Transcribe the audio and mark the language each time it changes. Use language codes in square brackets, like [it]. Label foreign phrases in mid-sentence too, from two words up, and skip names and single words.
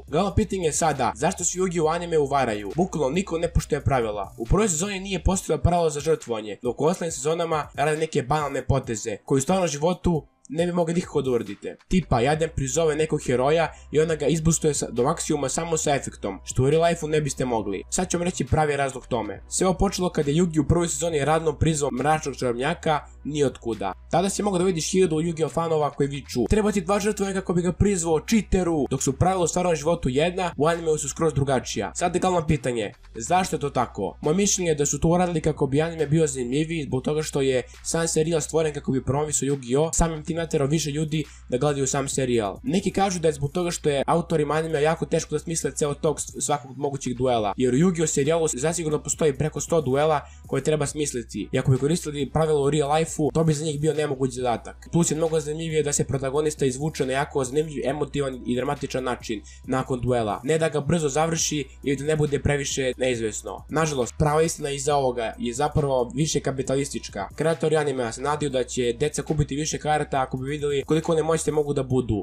[sr] Glavno pitanje je sada, zašto se Yu-Gi-Oh! Anime uvaraju? Bukvalno niko ne poštuje pravila. U prvoj sezoni nije postojalo pravilo za žrtvovanje, dok u ostalim sezonama rade neke banalne poteze, koji u stvarnom životu ne bi mogli nikako da uradite. Tipa, Jaden prizove nekog heroja i onda ga izbustuje do maksimuma samo sa efektom, što u [en] real life-u [sr] ne biste mogli. Sad ću vam reći pravi razlog tome. Sve ovo počelo kada je Yugi u prvoj sezoni radno prizvao mračnog čarobnjaka nijotkuda. Tada si mogao da vidiš 1000 Yu-Gi-Oh! Fanova koji viču treba ti 2 žrtve kako bi ga prizvao čiteru, dok su pravila u stvarnom životu jedna, u animeu su skroz drugačija. Sad je glavno pitanje, zašto je to tako? Moje mišljenje je da su to uradili kako bi anime bio zanimljiviji, zbog toga što je sam serijal stvoren kako bi promovisao Yu-Gi-Oh! Samim tim naterao više ljudi da gledaju sam serijal. Neki kažu da je zbog toga što je autorima anime jako teško da smisle ceo tog svakog mogućih duela, jer u Yu-Gi-Oh! Serijalu zasigurno postoji preko 100 duela koje treba smisliti i ako bi koristili pravilo u [en] real life-u, [sr] to bi za njih bio nemoguć zadatak. Plus je mnogo zanimljivije da se protagonista izvuče na jako zanimljiv, emotivan i dramatičan način nakon duela, ne da ga brzo završi ili da ne bude previše neizvesno. Nažalost, prava istina iza ovoga je zapravo više kapitalistička. Kreatori animea se nadaju da će deca kupiti više karata ako bi vidjeli koliko one moćne mogu da budu.